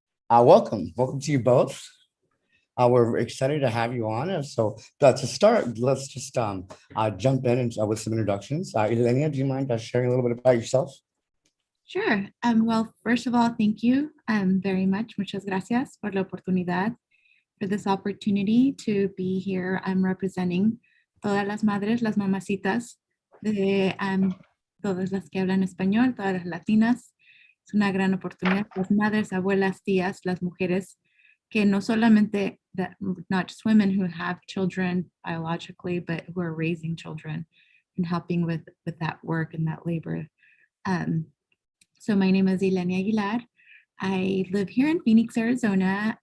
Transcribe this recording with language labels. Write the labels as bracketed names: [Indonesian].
[English] Welcome to you both. We're excited to have you on. And so to start, let's just jump in and, with some introductions. Ilenia, do you mind sharing a little bit about yourself? Sure. Well, first of all, thank you very much. [Spanish] Muchas gracias por la oportunidad, [English] for this opportunity to be here. I'm representing [Spanish] todas las madres, las mamacitas de todas las que hablan español, todas las latinas. Es una gran oportunidad. Las madres, abuelas, tías, las mujeres que no solamente [English] that, not just women who have children biologically, but who are raising children and helping with that work and that labor. So my name is Ilenia Aguilar. I live here in Phoenix, Arizona.